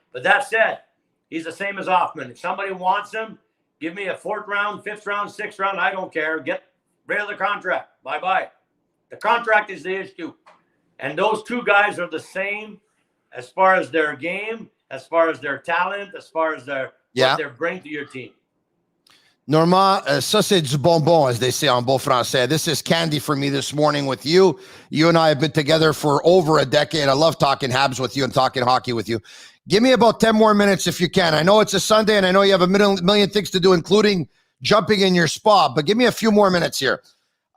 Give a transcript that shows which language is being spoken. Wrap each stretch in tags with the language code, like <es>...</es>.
<en>But that said, he's the same as Hoffman. If somebody wants him, give me a 4th round, 5th round, 6th round. I don't care. Get rid of the contract. Bye-bye. The contract is the issue. And those two guys are the same as far as their game, as far as their talent, as far as what they bring to your team.</en> <fr>Normand, ça c'est du bonbon,</fr> <en>as they say</en> <fr>en beau français.</fr> <en>This is candy for me this morning with you. You and I have been together for over a decade. I love talking Habs with you and talking hockey with you. Give me about 10 more minutes if you can. I know it's a Sunday, and I know you have a million things to do, including jumping in your spa, but give me a few more minutes here. Okay.</en>